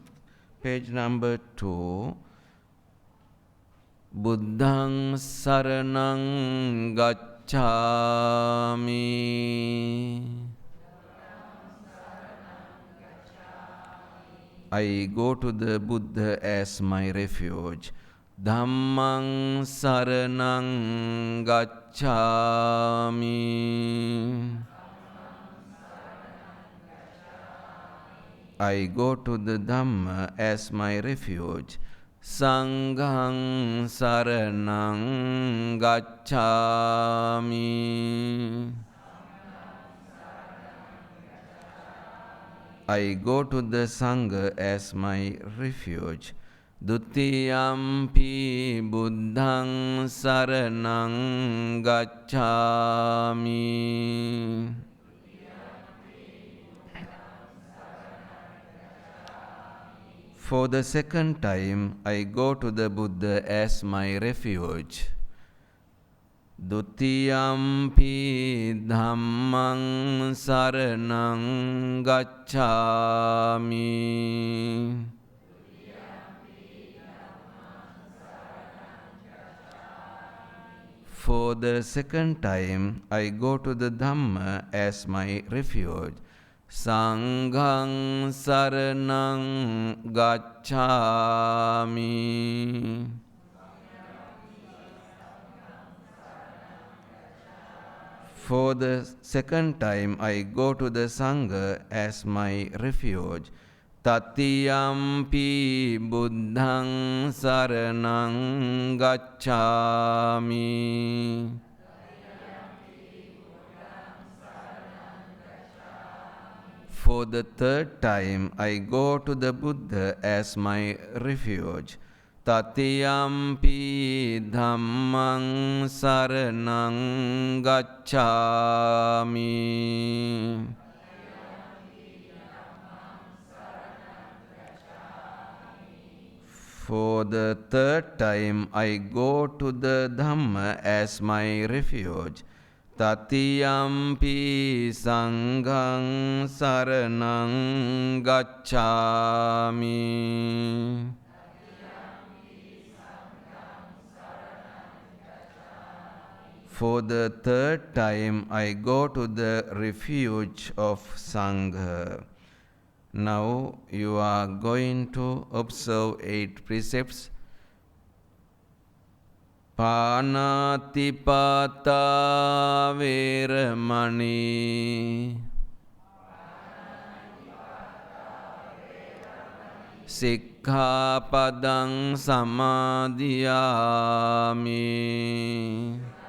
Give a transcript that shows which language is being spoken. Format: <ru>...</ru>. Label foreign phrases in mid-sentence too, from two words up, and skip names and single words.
<en>Page number 2.</en> <pi>Buddhaṃ saraṇaṃ gacchāmi.</pi> <en>I go to the Buddha as my refuge.</en> <pi>Dhammaṃ saraṇaṃ gacchāmi.</pi> <en>I go to the Dhamma as my refuge.</en> <pi>Sanghaṃ saraṇaṃ gacchāmi.</pi> <en>I go to the Sangha as my refuge.</en> <pi>Dutiyampi buddhang saranang gacchami.</pi> <en>For the second time, I go to the Buddha as my refuge.</en> <pi>Dutiyampi dhammang saranang gacchami.</pi> <en>For the second time, I go to the Dhamma as my refuge.</en> <pi>Sanghang saranang gacchami.</pi> <en>For the second time, I go to the Sangha as my refuge.</en> <pi>Tatiyampi buddhang saranang gacchami.</pi> <en>For the third time, I go to the Buddha as my refuge.</en> <pi>Tatiyampi dhammang saranang gacchami.</pi> <en>For the third time, I go to the Dhamma as my refuge.</en> <pi>Tatiyampi sanghang saranang gacchami.</pi> <en>For the third time, I go to the refuge of Sangha. Now you are going to observe 8 precepts.</en> <pi>Panatipata veramani. Sikkhapadang samadhiyami.</pi>